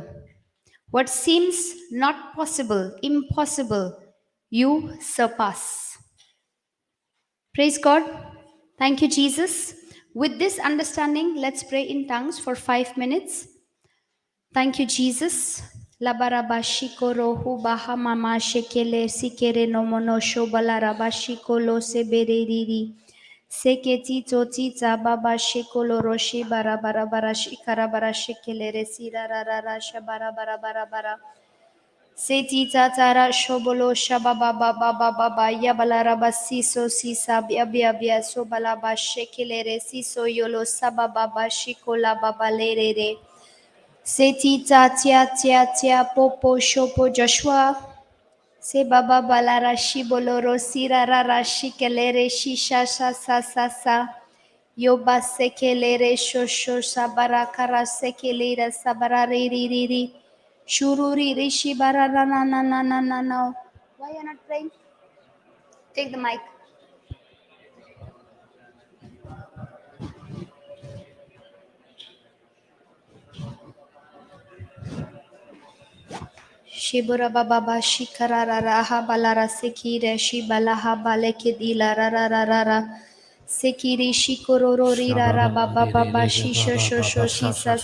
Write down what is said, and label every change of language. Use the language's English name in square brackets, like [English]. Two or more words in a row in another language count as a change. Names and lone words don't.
[English] What seems not possible, impossible, you surpass. Praise God. Thank you, Jesus. With this understanding, let's pray in tongues for 5 minutes. Thank you, Jesus. Labarabashiko rohu bahamama shekele sikere no mono shobalarabashiko lo sebereri. Seketi totita baba shekolo roshi barabarabara shikarabara shekele resira rarara shabarabarabara. Seti tatara shobolo shababa baba baba yabalaraba siso sisa bia bia sobalaba shekele resiso yolo sababa shikola baba lerere. Seti tia popo shopo Joshua. Se baba balara shiboloro sira rara shikelere shisha sa. Yoba sekelere shosho sabara kara sekelera sabara ri. Shururi rishi bara na. Why are you not playing? Take the mic. Shibura baba shikarara raha balara sekire shibalaha balekidila rara sekiri shikorori rara baba shisho shosho shisa